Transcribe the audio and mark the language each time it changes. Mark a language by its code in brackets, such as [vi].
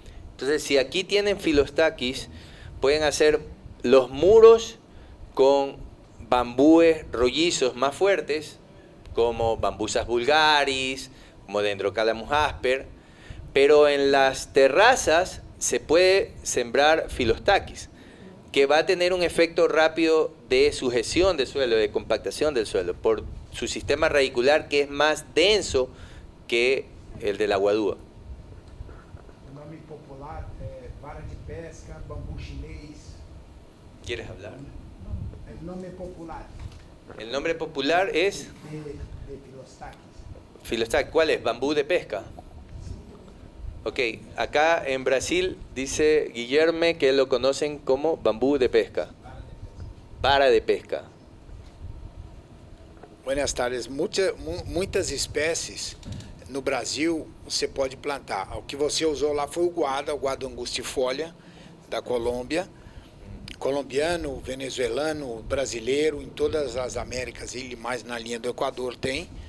[es] Entonces, si aquí tienen Phyllostachys, pueden hacer los muros con bambúes rollizos más fuertes, como Bambusas vulgaris, como Dendrocalamus asper, pero en las terrazas se puede sembrar Phyllostachys, que va a tener un efecto rápido de sujeción del suelo, de compactación del suelo, por su sistema radicular que es más denso que el de la guadúa. [pt] O nome popular é vara de pesca, bambu chinês. [es] ¿Quieres hablar? El nombre popular El nombre popular es de Phyllostachys. Phyllostachys. ¿Cuál es? Bambú de pesca. Ok, acá en Brasil dice Guillermo que lo conocen como bambú de pesca. Vara de pesca. Buenas tardes. [pt] Muitas espécies no Brasil você pode plantar. O que você usou lá foi o guado angustifolia da Colômbia, colombiano, venezuelano, brasileiro, em todas as Américas e mais na linha do Equador tem.